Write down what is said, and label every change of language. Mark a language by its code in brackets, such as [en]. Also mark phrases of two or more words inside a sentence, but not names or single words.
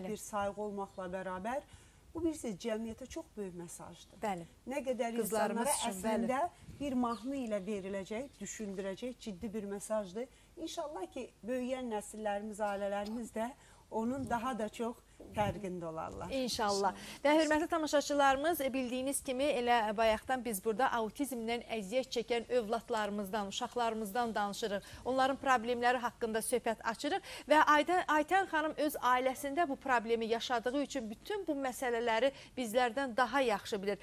[az] Bəli. [tr] bir saygı olmakla beraber bu bir cemiyete çok büyük mesajdır. [az] Bəli. [tr] Ne kadar Kızlarımız insanlara [az] üçün, [tr] əslində bir mahnı ile verilecek, düşündürecek ciddi bir mesajdır. İnşallah ki büyüyen nesillerimiz, ailelerimiz de onun daha da çok fərqində olarlar. İnşallah. [az] Və hörmətli tamaşaçılarımız, bildiyiniz kimi elə bayaqdan biz burada autizmdən əziyyət çəkən övladlarımızdan, uşaqlarımızdan danışırıq. Onların problemləri haqqında söhbət açırıq və Aytən xanım öz ailəsində bu problemi yaşadığı üçün bütün bu məsələləri bizlərdən daha yaxşı bilir.